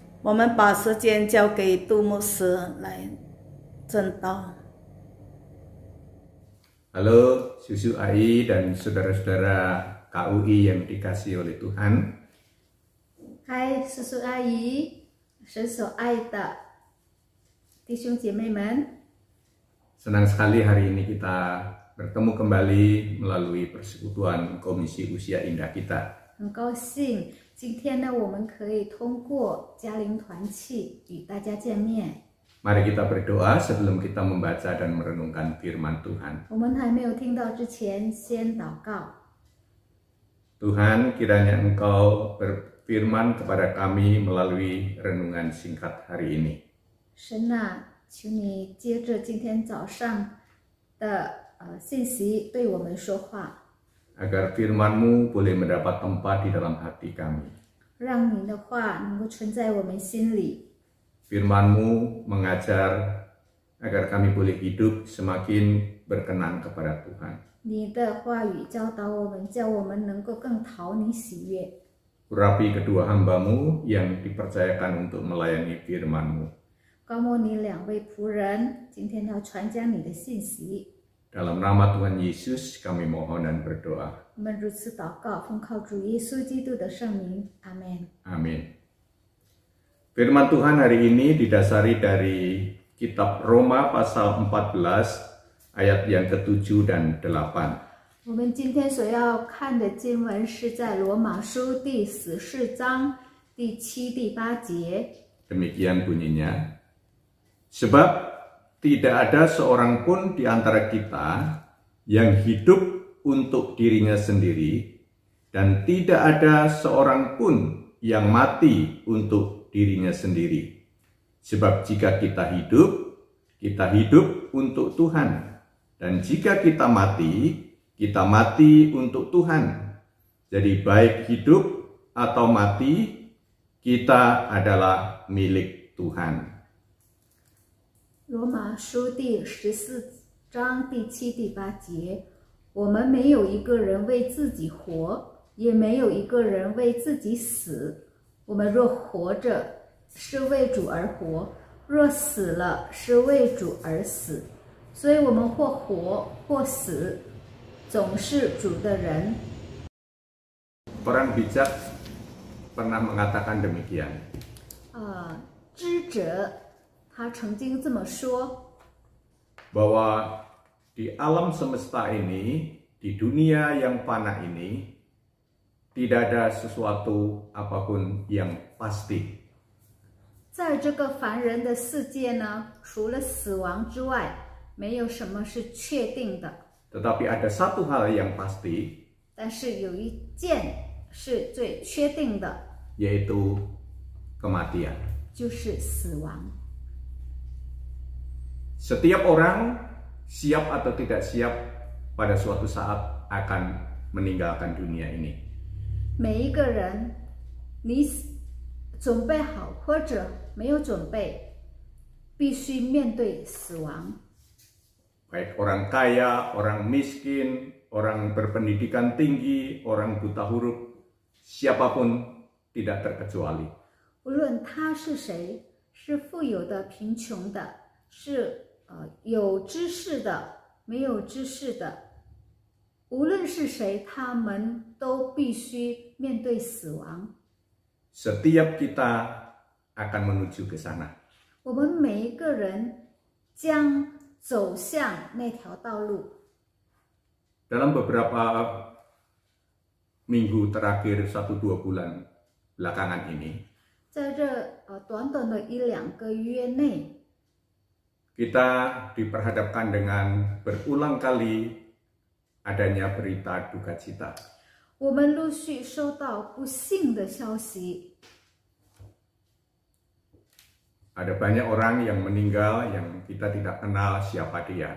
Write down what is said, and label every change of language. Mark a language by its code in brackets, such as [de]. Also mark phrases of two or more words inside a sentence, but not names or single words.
[zh] 我们把时间交给杜牧师来证道。 [id] Halo Susu AI dan saudara-saudara KUI yang dikasihi oleh Tuhan. [zh] 嗨，叔叔阿姨，神所爱的弟兄姐妹们， [id] Senang sekali hari ini kita bertemu kembali melalui persekutuan Komisi Usia Indah kita. [zh] 很高兴今天呢，我们可以通过嘉陵团契与大家见面。 [id] Mari kita berdoa sebelum kita membaca dan merenungkan firman Tuhan. [zh] 我们还没有听到之前，先祷告。 [id] Tuhan, kiranya Engkau berfirman kepada kami melalui renungan singkat hari ini. [zh] 神啊，求你接着今天早上的信息对我们说话， [id] Agar firman-Mu boleh mendapat tempat di dalam hati kami. [zh] 让你的话能够存在我们心里。 [id] Firman-Mu mengajar agar kami boleh hidup semakin berkenan kepada Tuhan. [zh] 你的话语教导我们，叫我们能够更讨你喜悦。 [id] Urapi kedua hamba-Mu yang dipercayakan untuk melayani firman-Mu. [zh] 高摩你两位仆人，今天要传讲你的信息。 [id] Dalam nama Tuhan Yesus kami mohon dan berdoa. [zh] 我们如此祷告，奉靠主耶稣基督的圣名，阿门。 [id] Amin. Firman Tuhan hari ini didasari dari kitab Roma pasal 14 ayat yang ke-7 dan 8. [zh] 我们今天所要看的经文是在罗马书第14章第7、第8节。 [id] Demikian bunyinya. Sebab tidak ada seorang pun di antara kita yang hidup untuk dirinya sendiri, dan tidak ada seorang pun yang mati untuk dirinya sendiri. Sebab jika kita hidup untuk Tuhan. Dan jika kita mati untuk Tuhan. Jadi baik hidup atau mati, kita adalah milik Tuhan. [zh] 罗马书第14章第7、第8节，我们没有一个人为自己活，也没有一个人为自己死。我们若活着，是为主而活；若死了，是为主而死。所以，我们或活或死，总是主的人。 [id] Orang bijak pernah mengatakan demikian. [zh] 知者他曾经这么说。 [id] Bahwa di alam semesta ini, di dunia yang fana ini, tidak ada sesuatu apapun yang pasti. [zh] 在这个凡人的世界呢，除了死亡之外，没有什么是确定的。 [id] Tetapi ada satu hal yang pasti, [zh] 但是有一件是最确定的， [id] yaitu kematian. [zh] 就是死亡。 [id] Setiap orang, siap atau tidak siap, pada suatu saat akan meninggalkan dunia ini. [zh] 每一个人，你准备好或者没有准备，必须面对死亡。 [id] Baik orang kaya, orang miskin, orang berpendidikan tinggi, orang buta huruf, siapapun tidak terkecuali. [zh] 无论他是谁，是富有的、贫穷的，是有知识的、没有知识的，无论是谁，他们都必须面对死亡。 [id] Setiap kita akan menuju ke sana. [zh] 我们每一个人将走向那条道路。 [id] Dalam beberapa minggu terakhir 1-2 bulan belakangan ini, [zh] 在这短短的1-2个月内， [id] kita diperhadapkan dengan berulang kali adanya berita duka cita. [zh] 我们陆续收到不幸的消息。 [id] Ada banyak orang yang meninggal yang kita tidak kenal siapa dia.